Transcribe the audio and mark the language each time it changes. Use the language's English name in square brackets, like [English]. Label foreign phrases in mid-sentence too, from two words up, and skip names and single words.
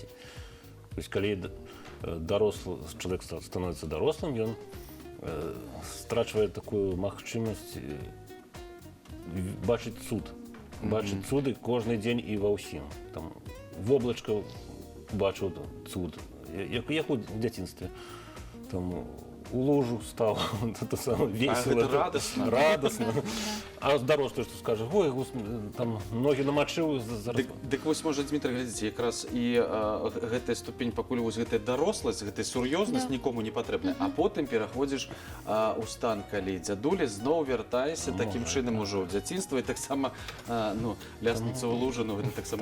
[Belarusian] То есть, калі чалавек становіцца дарослым, ён страчвае такую магчымасць бачыць цуд. Бачыць цуды кожны дзень і ва ўсім. Там воблачка бачыў цуд, як у дзяцінстве. [Russian] Там у лужу стал, это самое весело. Это радостно. Радостно. А дарослый что скажет? Ой, там ноги намочил. [Belarusian] Дык вось, можа, Дмітрый, глядзіце, якраз і гэтая ступень, пакуль вось гэтая даросласць, гэтая сур'ёзнасць нікому не патрэбная, а потым пераходзіш у стан, калі дзядулі, зноў вяртаешся такім чынам ужо ў дзяцінства, і таксама ляснуцца ў лужу, ну гэта таксама